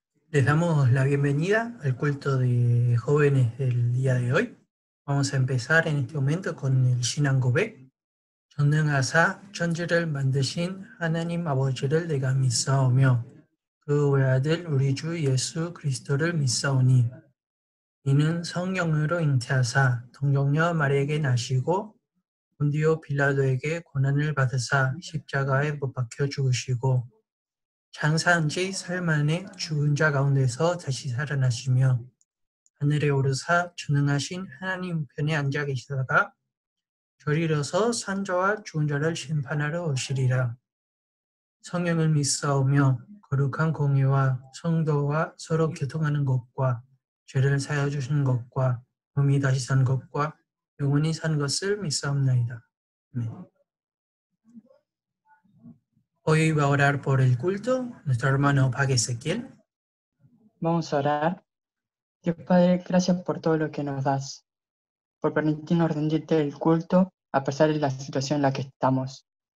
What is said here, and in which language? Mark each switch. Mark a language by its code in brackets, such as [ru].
[es] Les damos la bienvenida al culto de jóvenes del día de hoy. Vamos a empezar en este momento con el [ko] 신앙 고백. 전능하사 천지를 만드신 하나님 아버지를 내가 믿사오며 그 외아들 우리 주 예수 그리스도를 믿사오니 이는 성령으로 잉태하사 동정녀 마리에게 나시고 본디오 빌라도에게 고난을 받으사 십자가에 못 박혀 죽으시고 장사한 지 사흘 만에 죽은 자 가운데서 다시 살아나시며 하늘에 오르사 전능하신 하나님 편에 앉아 계시다가 저리로서 산자와 죽은 자를 심판하러 오시리라. 성령을 믿사오며 거룩한 공의와 성도와 서로 교통하는 것과 죄를 사하여 주시는 것과 몸이 다시 산 것과 영원히 산 것을 믿사옵나이다. 아멘. [es] Hoy va a orar por el culto nuestro hermano Pag Ezequiel. Vamos a orar. Dios Padre, gracias por todo lo que nos das, por permitirnos rendirte el culto a pesar de la situación en la que estamos.